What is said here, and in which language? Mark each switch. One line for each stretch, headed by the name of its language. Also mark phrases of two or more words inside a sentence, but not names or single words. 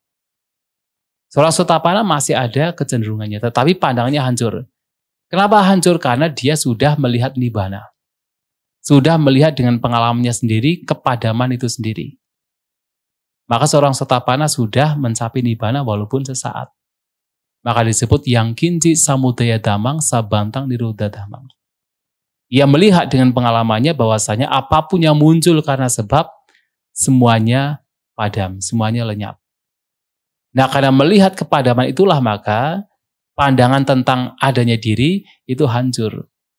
Indonesian: Seorang sotapanna masih ada kecenderungannya, tetapi pandangannya hancur. Kenapa hancur? Karena dia sudah melihat nibbana. Sudah melihat dengan pengalamannya sendiri, kepadaman itu sendiri. Maka seorang sotapanna sudah mencapai nibbana walaupun sesaat. Maka disebut
Pali: yang kinci samudaya dhammang sabantang nirodha dhammang.
Indonesian: Ia melihat dengan pengalamannya bahwasanya apapun yang muncul karena sebab, semuanya padam, semuanya lenyap. Nah, karena melihat kepadaman itulah maka pandangan tentang adanya diri itu hancur.